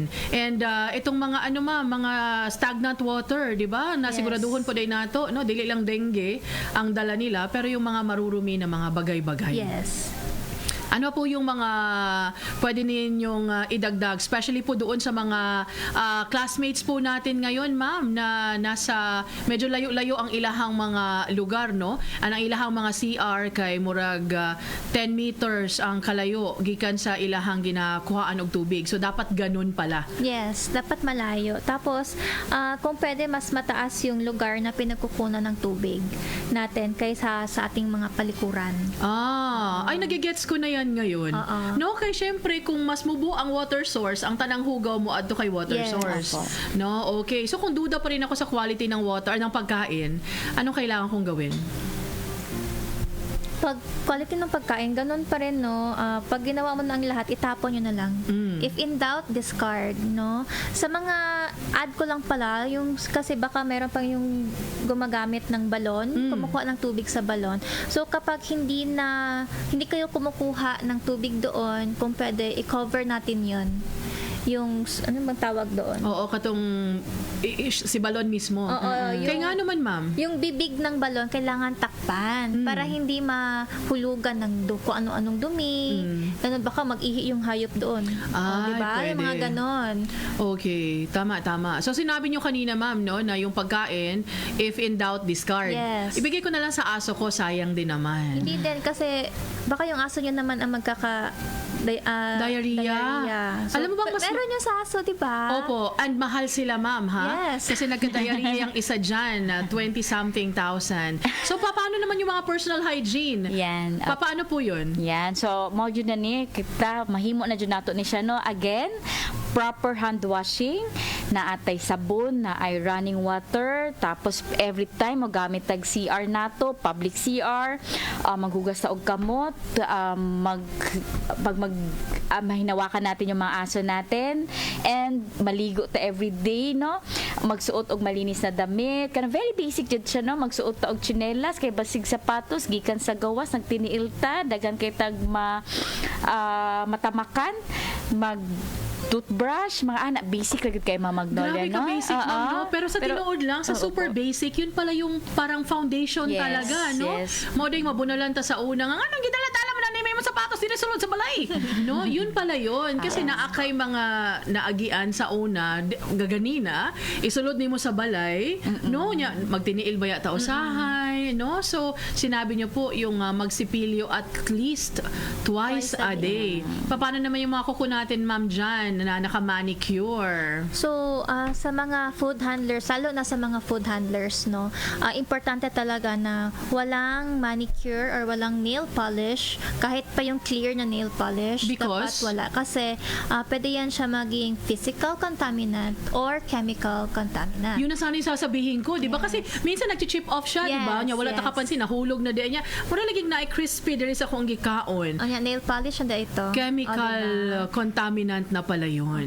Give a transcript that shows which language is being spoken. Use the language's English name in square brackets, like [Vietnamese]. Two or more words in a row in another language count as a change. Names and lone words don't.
[Filipino] And itong mga mga [English] stagnant water, [Filipino] di ba? [Cebuano] Nasiguraduhon po din nato, no? Dili lang dengue ang dala nila, [Filipino] pero yung mga marurumi na mga bagay-bagay. [English] Yes. [Filipino] Ano po yung mga pwede ninyong idagdag, especially po doon sa mga classmates po natin ngayon, ma'am, na nasa medyo [Cebuano] layo-layo ang ilahang mga lugar, [Filipino] no? [Cebuano] Ang ilahang mga CR kay murag 10 meters ang kalayo gikan sa ilahang ginakuhaan og tubig. [Filipino] So dapat ganun pala. Yes, dapat malayo. Tapos, kung pwede, mas mataas yung lugar na pinagkukunan ng tubig natin kaysa sa ating mga palikuran. Ay, nagigets ko na yan ngayon. No, [Cebuano] kay syempre kung mas mubo ang [English] water source, [Cebuano] ang tanang hugaw mo adto kay [English] water source. [Cebuano] No, okay. [Filipino] So kung duda pa rin ako sa quality ng water, ng pagkain, anong kailangan kong gawin? Pag quality ng pagkain, ganun pa rin, no? Pag ginawa mo na ang lahat, itapon nyo na lang. [English] If in doubt, discard, no? [Filipino] Sa mga add ko lang pala, yung kasi baka meron pang yung gumagamit ng balon, kumukuha ng tubig sa balon. So kapag hindi kayo kumukuha ng tubig doon, kung pwede, i-cover natin yon. Yung, ano bang tawag doon? [Cebuano] Oo, katong si balon mismo. [Filipino] Kaya nga naman, ma'am. Yung bibig ng balon, kailangan takpan para hindi mahulugan ng kung ano-anong dumi. Ganun, baka mag-ihi yung hayop doon. Diba? Pwede. Yung mga ganon. Okay, tama. So sinabi nyo kanina, ma'am, no, na yung pagkain, [English] if in doubt, discard. Yes. [Filipino] Ibigay ko na lang sa aso ko, sayang din naman. Hindi din, kasi baka yung aso nyo naman ang diarrhea. So, Alam mo bang mas meron yung sa aso, diba? Opo, and mahal sila, ma'am, ha? [English] Yes. [Filipino] Kasi nagka-diarrhea ang isa dyan, 20-something thousand. So, paano naman yung mga [English] personal hygiene? [Filipino] Yan. Paano po yun? Yan. So, [Cebuano] mo jud na ni kita mahimo na jud nato ni siya, no. Again, [English] proper hand washing, [Cebuano] na atay sabon, na ay [English] running water, [Cebuano] tapos [English] every time [Cebuano] mo gamit tag CR nato, [English] public CR, [Cebuano] maghugas sa og kamot, [Filipino] mahinawakan natin yung mga aso natin, and maligo ta [English] every day, [Filipino] no. [Cebuano] Magsuot og malinis na damit, kana [English] very basic [Cebuano] jud siya, no. Magsuot ta og tsinelas kay basig sapatos gikan sa gawas nagtiniil ta, daghan kay tag matamakan, mag toothbrush, mga anak, basic lang kay Mama Magnolia, Grabe ka no? basic, ma'am, no? Pero sa tinuod lang, sa super basic, [Filipino] yun pala yung parang foundation talaga, no? [Cebuano] Modeng mabunalan ta sa una, nga anong gidala-tala mo na may mga sapatos, di na sulod sa balay. [Filipino] No? Yun pala yun. [Cebuano] Kasi naakay mga naagian sa una, gaganina, isulod ni mo sa balay, no? Magtiniil ba yata usahay, no? [Filipino] So, sinabi niyo po yung magsipilyo [English] at least twice a day. [Filipino] Paano naman yung mga kuko natin, ma'am, dyan, na naka-manicure? So, sa mga [English] food handlers, [Filipino] lalo na sa mga [English] food handlers, [Filipino] no, importante talaga na walang manicure or walang [English] nail polish, [Filipino] kahit pa yung clear na [English] nail polish. [Filipino] Because? Dapat wala. Kasi, pwede yan siya maging [English] physical contaminant or chemical contaminant. [Filipino] Yun na sana yung sasabihin ko, di ba? Kasi minsan nag- [English] chip off [Filipino] siya, di ba? [Cebuano] Wala takapansin, nahulog na din niya. Mura laging na-crispy din sa akong gikaon. [English] Nail polish [Filipino] na ito. [English] Chemical contaminant [Filipino] na pala yun.